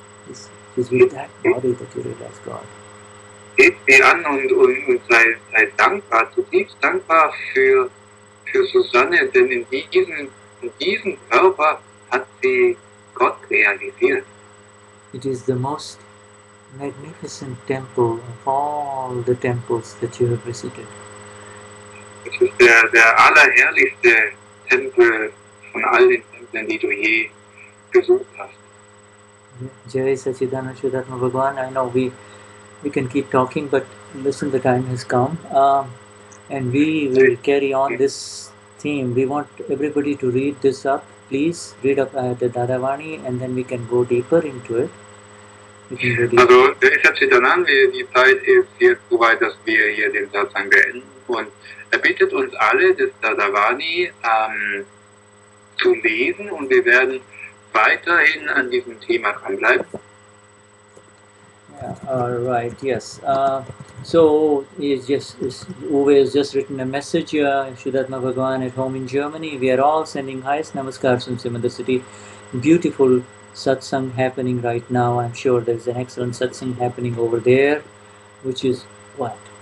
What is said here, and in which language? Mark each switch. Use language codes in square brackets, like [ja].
[en] It is with that body that you realize God. [de] Heb sie an und sei dankbar, zutiefst dankbar für Susanne, denn in diesem Körper hat sie Gott realisiert. [en] It is the most magnificent temple of all the temples that you have visited. [de] Es ist der allerherrlichste Tempel von all den Tempeln, die du je besucht hast. [gu] Jai Sachidanand Shuddhatma Bhagavan. [en] I know we can keep talking, but listen, the time has come, and we will carry on this theme. We want everybody to read this up. Please read up the Dadavani, and then we can go deeper into it. [de] Also, ich habe sie dann an, die Zeit ist jetzt so weit, dass wir hier den Satsang beenden. Und er bittet uns alle, das Dadavani zu lesen, und wir werden weiterhin an diesem Thema dranbleiben. [en] Yeah, all right, yes. So Uwe has just written a message, Shuddhatma Bhagavan at home in Germany. We are all sending highest namaskars from Simandar city. Beautiful satsang happening right now. I'm sure there's an excellent satsang happening over there, which is what?